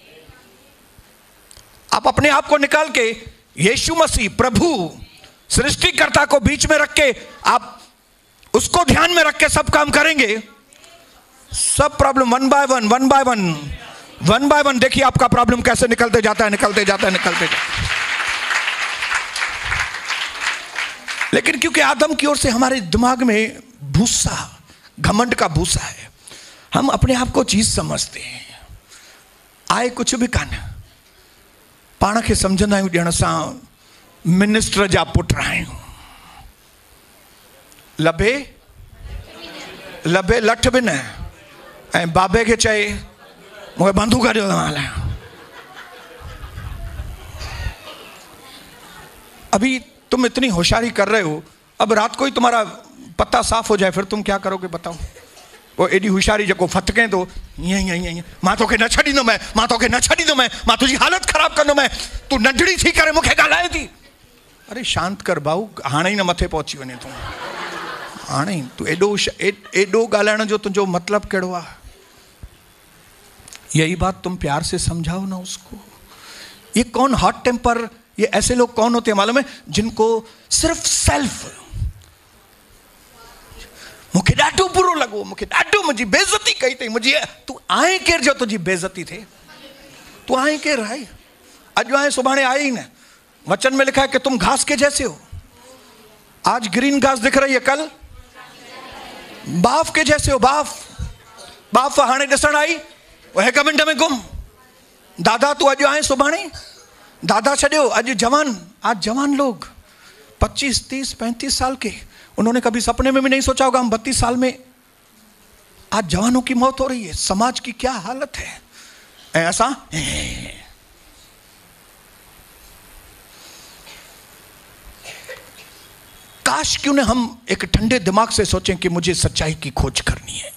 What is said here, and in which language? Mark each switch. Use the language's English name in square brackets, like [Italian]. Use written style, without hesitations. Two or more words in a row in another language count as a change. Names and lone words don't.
[Hindi] आप अपने आप को निकाल के यीशु मसीह प्रभु सृष्टिकर्ता को बीच में रख के, आप उसको ध्यान में रख के सब काम करेंगे, सब प्रॉब्लम [English] one by one, [Hindi] देखिए आपका प्रॉब्लम कैसे निकलते जाता है। लेकिन क्योंकि आदम की ओर से हमारे दिमाग में भूसा, घमंड का भूसा है, हम अपने आप को चीज समझते हैं। [Sindhi] आए कुछ भी कान, पाण खे समझंदा आहियूं ॼण सां मिनिस्टर जा पुट आहियूं। लभे लठ बि न, ऐं बाबे खे चए मूंखे बंदूक ॾियो त हलायां। [Hindi] अभी तुम इतनी होशियारी कर रहे हो, अब रात को ही तुम्हारा पत्ता साफ हो जाए, फिर तुम क्या करोगे बताओ? [Sindhi] वो एडी होशियारी जो फटके तो ईअं मां तोखे न छॾींदुमि, मां तुझी हालत ख़राब कंदुमि, तू नंढड़ी थी करे मूंखे ॻाल्हाए थी। अरे शांत कर भाऊ, हाणे ही न मथे पहुची वञे तूं, हाणे तू एडो ॻाल्हाइण जो तुंहिंजो मतलब कहिड़ो आहे? [Hindi] यही बात तुम प्यार से समझाओ ना उसको। ये कौन [English] hot temper, [Hindi] ये ऐसे लोग कौन होते हैं मालूम है? जिनको सिर्फ सेल्फ, [Sindhi] मूंखे ॾाढो बुरो लॻो, मूंखे ॾाढो, मुंहिंजी बेइज्जती कई अथई, मुंहिंजी, तूं आहे केरु जो तुंहिंजी बेइज्जती थिए? तूं आहे केरु आहे? अॼु आहे सुभाणे आहे ही न। [Hindi] वचन में लिखा है कि तुम घास के जैसे हो। आज ग्रीन घास दिख रही है, कल बाफ के जैसे हो। [Sindhi] बाफ हाणे ॾिसण आई, वो 1 मिनट में गुम। दादा तू अॼु आहे सुभाणे, दादा छॾियो, अॼु जवान, [Hindi] आज जवान लोग 25, 30, 35 साल के, उन्होंने कभी सपने में भी नहीं सोचा होगा हम 32 साल में, आज जवानों की मौत हो रही है। समाज की क्या हालत है? ऐसा काश क्यों न हम एक ठंडे दिमाग से सोचें कि मुझे सच्चाई की खोज करनी है।